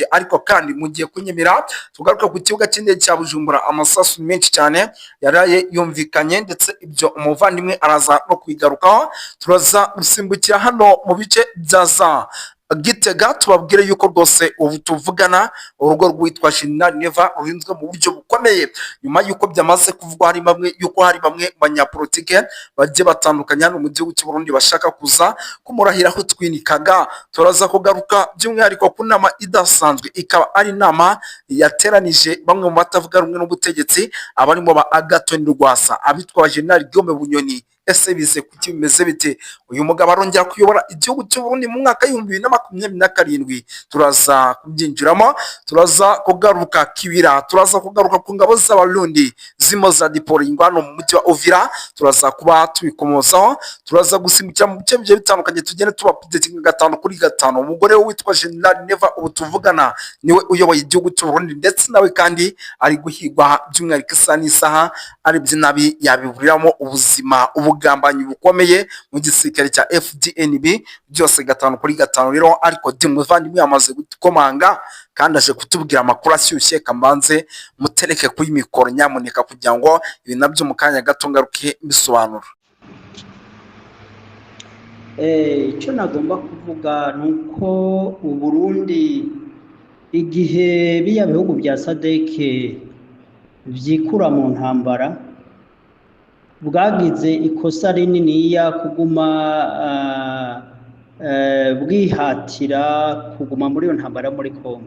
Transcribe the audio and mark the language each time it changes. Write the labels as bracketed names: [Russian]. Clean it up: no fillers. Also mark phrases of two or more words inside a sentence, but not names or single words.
[Kinyarwanda] Ariko kandi mugiye kunyemera tugaruka ku kibuga cy'indege cya Bujumbura, amasasu menshi cyane yaraye yumvikanye, ndetse ibyo umuvandimwe araza no kwigarukaho. Turaza gusimbukira hano mu bice bya za Gitega, tubabwire yuko rwose ubu tuvugana urugo rwitwa General Neva rurinzwe mu buryo bukomeye, nyuma yuko byamaze kuvugwa hari bamwe banyapolitike bagiye batandukanye hano mu gihugu cy'u Burundi bashaka kuza kumurahiraho twinikaga. Turaza kugaruka by'umwihariko ku nama idasanzwe, ikaba ari inama yateranije bamwe mu batavuga rumwe n'ubutegetsi, abarimo ba Agathon Rwasa, abitwa General Guillaume Bunyoni. Ese bize kuki bimeze bite? Uyu mugabo arongera kuyobora igihugu cy'u Burundi mu mwaka w'2027. Turaza kubyinjiramo, turaza kugaruka Kibira, turaza kugaruka ku ngabo z'Abarundi zimo za diploying hano mu mujyi wa Uvira, turaza kuba tubikomozaho. Turaza gusimbukira mu bice bigiye bitandukanye, tugende tuba updating 5 kuri 5. Umugore witwa General Neva ubu tuvugana niwe uyoboye igihugu cy'u Burundi, ndetse nawe kandi ari guhigwa by'umwihariko isaha n'isaha, ari byinabi yabiburiramo ubuzima, ubugambanyi bukomeye mu gisirikare cya FDNB, byose 5 kuri 5 rero. Ariko muvandimwe yamaze gukomanga kandi aje kutubwira amakuru ashyushye, kambanze mutereke kuri mikoro nyamuneka kugira ngo ibi nabyo mu kanya gato ngaruke bisobanura. Icyo nagomba kuvuga nuko u Burundi igihe biya bihugu bya SADC byikura mu ntambara, bwagize ikosa rininiya kuguma bwihatira kuguma muri iyo ntambara muri Kongo.